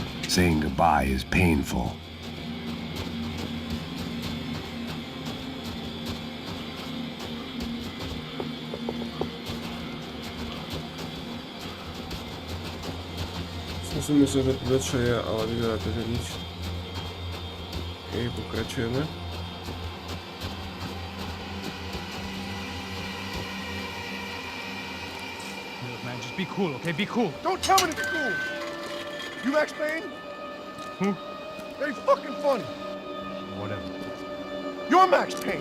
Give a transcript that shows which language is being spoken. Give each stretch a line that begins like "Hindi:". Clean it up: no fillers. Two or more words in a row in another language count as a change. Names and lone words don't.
English: Saying goodbye is painful.
Slovak: Musíme sa vedieť, čo je, ale vyzerá to, že nič. OK, pokračujeme.
English: Look, man, just be cool, okay? Be cool. Don't tell me to be cool. You Max Payne? Who? Very fucking funny. Whatever. You're Max Payne.